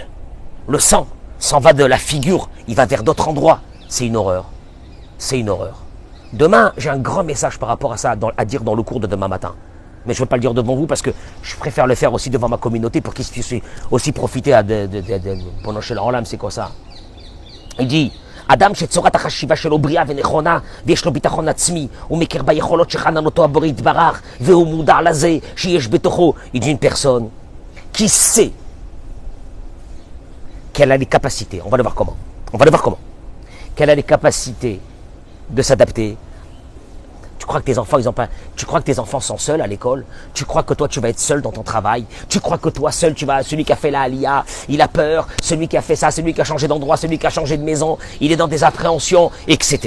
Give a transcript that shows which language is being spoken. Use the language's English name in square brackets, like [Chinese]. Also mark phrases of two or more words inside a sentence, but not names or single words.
[French] Le sang s'en va de la figure, il va vers d'autres endroits. C'est une horreur. Demain, j'ai un grand message par rapport à ça à dire dans le cours de demain matin. Mais je ne veux pas le dire devant vous parce que je préfère le faire aussi devant ma communauté pour qu'ils puissent aussi profiter pendant chez l'Olam, c'est quoi ça? Il dit, [Hebrew] Adam שצורת החשיבה שלו בריאה ונכונה ויש לו ביטחון עצמי הוא מכיר ביכולות שחננותו הבורא יתברך והוא מודע לזה שיש בתוכו. [French] Il dit une personne qui sait qu'elle a les capacités, on va le voir comment, qu'elle a les capacités de s'adapter. Tu crois que tes enfants, tu crois que tes enfants sont seuls à l'école? Tu crois que toi, tu vas être seul dans ton travail? Tu crois que toi seul, celui qui a fait la Aliyah, il a peur, celui qui a fait ça, celui qui a changé d'endroit, celui qui a changé de maison, il est dans des appréhensions, etc.